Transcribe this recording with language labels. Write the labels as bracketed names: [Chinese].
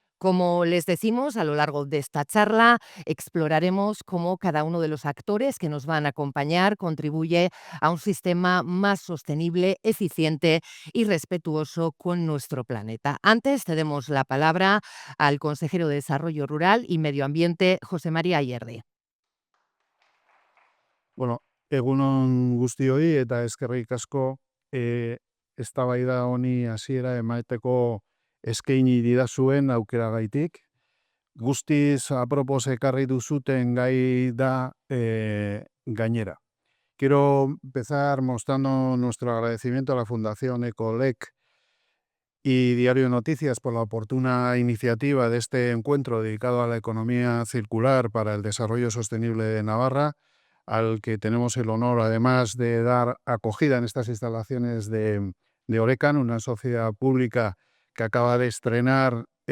[Spanish] Como les decimos, a lo largo de esta charla exploraremos cómo cada uno de los actores que nos van a acompañar contribuye a un sistema más sostenible, eficiente y respetuoso con nuestro planeta. Antes cedemos la palabra al consejero de Desarrollo Rural y Medio Ambiente, José María Ayerde. [Basque] Bueno, egunon guztioi eta eskerrik asko eztabaida honi hasiera emaiteko eskaini didazuen aukeragaitik. Guztiz apropos ekarri duzuten gai da gainera. [Spanish] Quiero empezar mostrando nuestro agradecimiento a la Fundación Ecolec y Diario de Noticias por la oportuna iniciativa de este encuentro dedicado a la economía circular para el desarrollo sostenible de Navarra, al que tenemos el honor, además, de dar acogida en estas instalaciones de Orecan, una sociedad pública que acaba de estrenar,